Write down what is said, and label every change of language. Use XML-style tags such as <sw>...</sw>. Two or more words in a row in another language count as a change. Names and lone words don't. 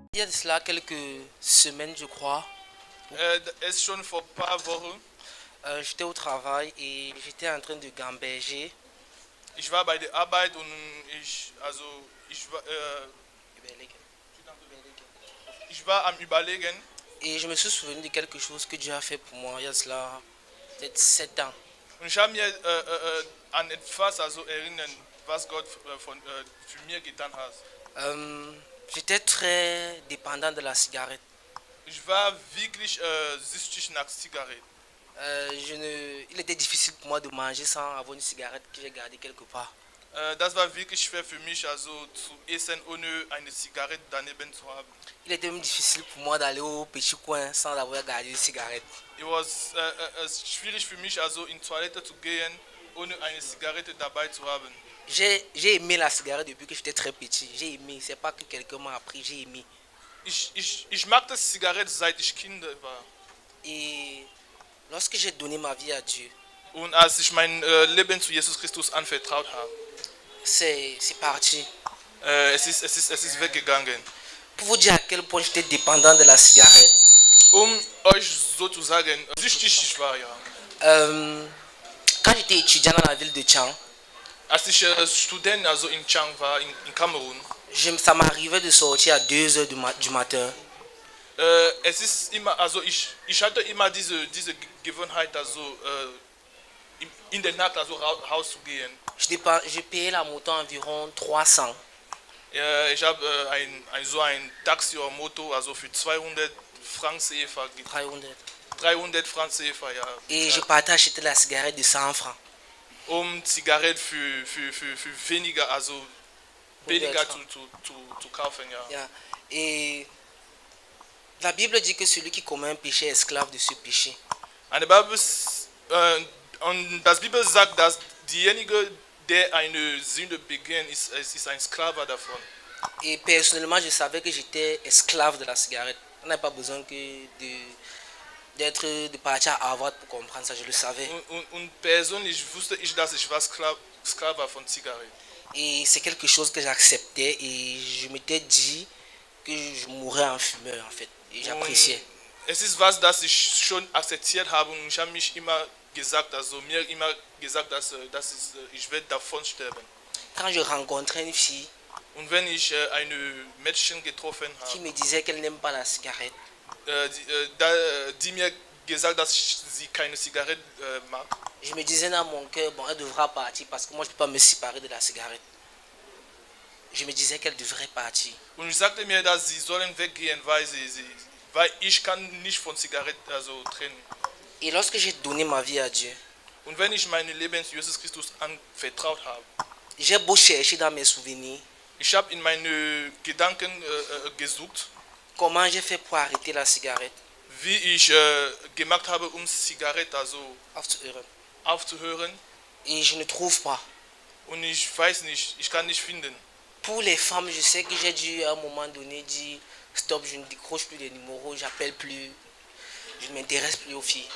<fr>de cela quelques semaines, je crois,</fr> <de>Es ist schon vor ein paar Wochen.</de> <fr>j'étais au travail et j'étais en train de gamberger.</fr> <de>Ich war bei der Arbeit und ich war am Überlegen</de> <fr>Et je me suis souvenu de quelque chose que Dieu a fait pour moi il y a cela peut-être 7 ans.</fr> <de>und ich habe mir an etwas erinnern, was Gott für mir getan hat.</de> <fr>J'étais très dépendant de la cigarette.</fr> <de>Ich war wirklich süchtig nach Zigaretten.</de> <fr>Il était difficile pour moi de manger sans avoir une cigarette que j'ai gardée quelque part.</fr> <de>Das war wirklich schwer für mich, zu essen, ohne eine Zigarette daneben zu haben.</de> <fr>Il était même difficile pour moi d'aller au petit coin sans avoir gardé une cigarette.</fr> <de>Es war schwierig für mich, in Toilette zu gehen, ohne eine Zigarette dabei zu haben.</de> <fr>J'ai aimé la cigarette depuis que j'étais très petit. J'ai aimé, c'est pas que quelqu'un m'a appris, j'ai aimé.</fr> <de>Ich mag das Zigarette, seit ich Kind war.</de> <fr>Et lorsque j'ai donné ma vie à Dieu,</fr> <de>Und als ich mein Leben zu Jesus Christus anvertraut habe,</de> <fr>c'est parti.</fr> <de>Es ist weggegangen.</de> <fr>Pour vous dire à quel point j'étais dépendant de la cigarette.</fr> <de>Euch sozusagen süchtig ich war, ja.</de> <fr>Quand j'étais étudiant dans la ville de Chang,</fr> <de>Als ich Student in Chang war, in Kamerun,</de> <fr>ça m'arrivait de sortir à 2 heures du matin.</fr> <de>es ist immer, ich hatte immer diese Gewohnheit, in der Nacht rauszugehen.</de> <fr>Je payais la moto environ 300.</fr> <de>Ich habe ein Taxi oder Moto, für 200 Francs CFA. 300 Francs CFA, ja.</de> <fr>Et je partais acheter la cigarette de 100 francs.</fr> <de>Zigaretten für weniger, billiger zu kaufen, ja. Yeah.</de> <fr>Et la Bible dit que celui qui commet un péché est esclave de ce péché.</fr> <de>Und das Bibel sagt, dass derjenige, der eine Sünde begeht, ist ein Sklave davon.</de> <fr>Et personnellement, je savais que j'étais esclave de la cigarette. On n'a pas besoin de partir à Harvard pour comprendre ça, je le savais.</fr> <de>Und persönlich wusste ich, dass ich war Sklave von Zigaretten.</de> <fr>Et c'est quelque chose que j'acceptais et je m'étais dit que je mourrais en fumeur en fait. Et j'appréciais.</fr> <de>Es ist was, das ich schon akzeptiert habe und ich habe mich immer gesagt, ich werde davon sterben.</de> <fr>Quand je rencontrais une fille</fr> <de>und wenn ich eine Mädchen getroffen</de> <fr>qui</fr> <de>habe,</de> <fr>me disait qu'elle n'aime pas la cigarette,</fr> <de>die mir gesagt, dass sie keine Zigarette mag,</de> <fr>je me disais dans mon cœur, bon, elle devra partir parce que moi je ne peux pas me séparer de la cigarette. Je me disais qu'elle devrait partir.</fr> <de>Und ich sagte mir, dass sie sollen weggehen, weil ich kann nicht von Zigaretten trennen.</de> <fr>Et lorsque j'ai donné ma vie à Dieu,</fr> <de>Und wenn ich mein Leben zu Jesus Christus anvertraut habe,</de> <fr>j'ai beau chercher dans mes souvenirs,</fr> <de>ich habe in meine Gedanken gesucht,</de> <fr>comment j'ai fait pour arrêter la cigarette,</fr> <de>wie ich gemacht habe, Zigarette aufzuhören.</de> <fr>Et je ne trouve pas.</fr> <de>Und ich weiß nicht, ich kann nicht finden.</de> <fr>Pour les femmes, je sais que j'ai dû à un moment donné dire stop, je ne décroche plus les numéros, j'appelle plus, je ne m'intéresse plus aux filles.</fr>